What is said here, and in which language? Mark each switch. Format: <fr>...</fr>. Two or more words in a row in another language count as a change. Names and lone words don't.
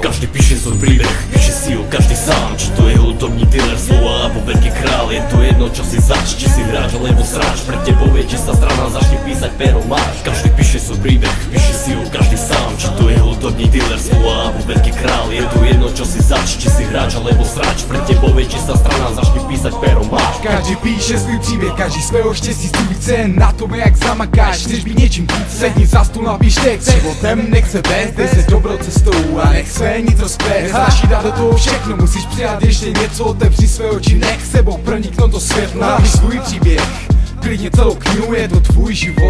<sk>Každý píše svoj príbeh, píše si ho každý sám. Či to je hudobník, dealer slova, alebo veľký král. Je to jedno, čo si zač, či si hráč alebo sráč. Pre tebou je čistá strana, začni písať, pero máš. Každý píše svoj príbeh, píše si ho každý sám. Či to je hudobník, dealer slova, alebo veľký král. Je to jedno, čo si zač, či si hráč alebo sráč. Pre tebou je čistá strana, začni písať, pero máš.</sk> <cs>Každý píše svůj příběh, každý svého štěstí stůjce. Na tom, jak zamakáš, chceš být něčím víc. Sedni za stůl, napiš text, životem nech se vést. Dej se dobrou cestou a nech své nic rozpést. Snaží dát do toho všechno, musíš přijat ještě něco. Otevři své oči, nech sebou proniknout do světla. Napiš svůj příběh, klidně celou knihu, je to tvůj život.</cs>